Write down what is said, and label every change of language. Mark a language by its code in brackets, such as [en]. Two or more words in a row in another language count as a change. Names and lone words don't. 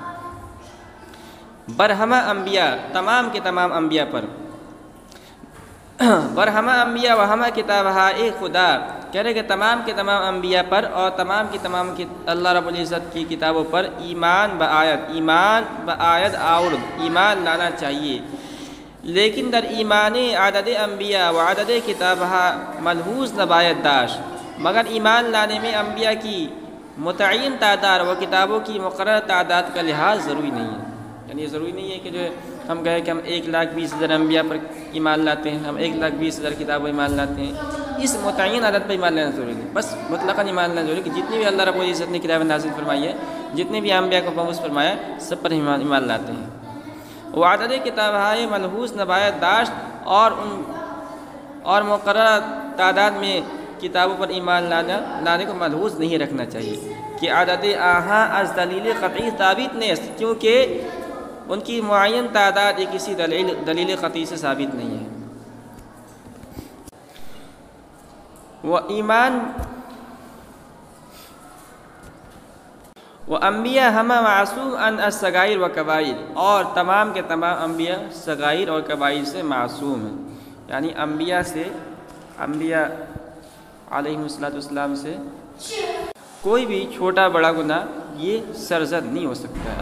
[fa] برہمہ انبیاء، [ur] تمام کے تمام انبیاء پر، [fa] برہمہ انبیاء و ہمہ کتابہائے خدا، [ur] کہہ رہے کہ تمام کے تمام انبیاء پر اور تمام کی تمام اللہ رب العزت کی کتابوں پر [fa] ایمان بآیت آورد، [ur] ایمان لانا چاہیے، [fa] لیکن در ایمان عدد انبیاء و عدد کتابہ ملحوظ نبایت داشت، [ur] مگر ایمان لانے میں انبیاء کی متعین تعداد و کتابوں کی مقرر تعداد کا لحاظ ضروری نہیں ہے۔ یعنی یہ ضروری نہیں ہے کہ جو ہم کہیں کہ ہم 1,20,000 انبیاء پر ایمان لاتے ہیں، ہم 1,20,000 کتابوں پر ایمان لاتے ہیں، اس متعین عدد پر ایمان لانا ضروری نہیں، بس مطلقاً ایمان لانا ضروری کہ جتنی بھی اللہ رب العزت نے کتابیں نازل فرمائی ہے، جتنے بھی انبیاء کو مبعوث فرمایا، سب پر ایمان لاتے ہیں۔ [fa] وعدد کتابہائے ملحوظ نبایت داشت، [ur] اور مقررہ تعداد میں کتابوں پر ایمان لانے کو ملحوظ نہیں رکھنا چاہیے [fa] کہ عدد آہاں از دلیل قطعی ثابت نیست، [ur] کیونکہ ان کی معین تعداد کسی دلیل قطعی سے ثابت نہیں ہے۔ [fa] و انبیاء ہمہ معصوم ان الصغائر و کبائر، [ur] اور تمام کے تمام انبیاء صغائر اور کبائر سے معصوم ہیں، یعنی انبیاء علیہ السلام سے کوئی بھی چھوٹا بڑا گناہ یہ سرزد نہیں ہو سکتا ہے۔